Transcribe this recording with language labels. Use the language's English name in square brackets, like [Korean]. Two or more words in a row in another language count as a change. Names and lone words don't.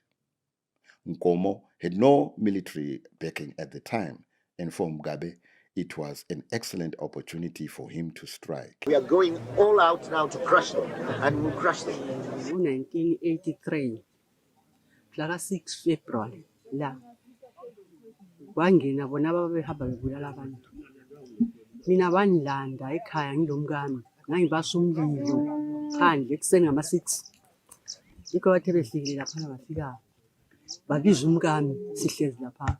[English] Nkomo had no military backing at the time, and for Mugabe, it was an excellent opportunity for him to strike. We are going all out now to crush them, and we'll crush them. In 1983, 6 February, [North Ndebele] la bangena bona babehamba bebulala abantu. Mina banilanda ekhaya ngilomkami, ngangibasa umlilo phandle ekuseni ngama-6. Yikho bathe behlikile lapha bafika. Babiza umkami sihlezi lapha.